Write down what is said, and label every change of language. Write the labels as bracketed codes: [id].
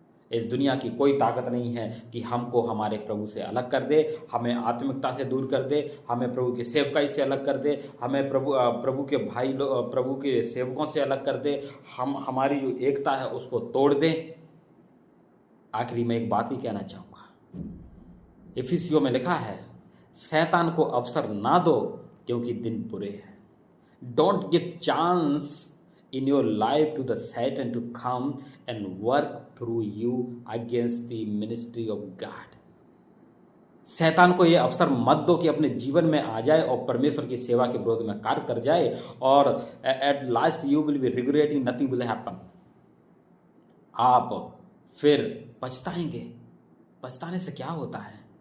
[hi] इस दुनिया की कोई ताकत नहीं है कि हमको हमारे प्रभु से अलग कर दे, हमें आत्मिकता से दूर कर दे, हमें प्रभु की सेवकाई से अलग कर दे, हमें प्रभु के प्रभु के सेवकों से अलग कर दे, हम हमारी जो एकता है उसको तोड़ दे। आखिरी में एक बात ही कहना चाहूँगा, इफिसियों में लिखा है, शैतान को अवसर ना दो क्योंकि दिन बुरे हैं। [en] Don't give chance in your life to the Satan to come and work through you against the ministry of God. [hi] शैतान को यह अवसर मत दो कि अपने जीवन में आ जाए और परमेश्वर की सेवा के विरोध में कार्य कर जाए और [en] At last you will be regretting, nothing will happen. [hi] आप फिर पछताएंगे। पछताने से क्या होता है?